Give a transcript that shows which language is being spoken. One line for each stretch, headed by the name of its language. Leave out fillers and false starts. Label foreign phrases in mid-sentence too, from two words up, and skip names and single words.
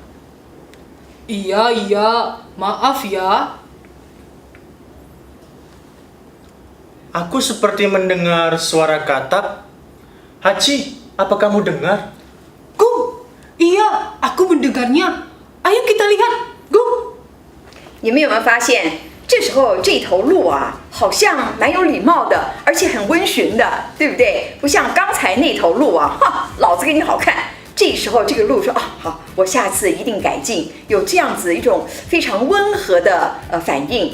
Indonesian: Iya, maaf ya. Aku seperti mendengar suara katak. Haji, apa kamu dengar? Guru, iya, aku mendengarnya. Ayo kita lihat, Guru.
Chinese: 你们有没有发现，这时候这头鹿啊，好像蛮有礼貌的，而且很温驯的，对不对？不像刚才那头鹿啊，哈，老子给你好看。这时候这个鹿说啊，好，我下次一定改进，有这样子一种非常温和的反应。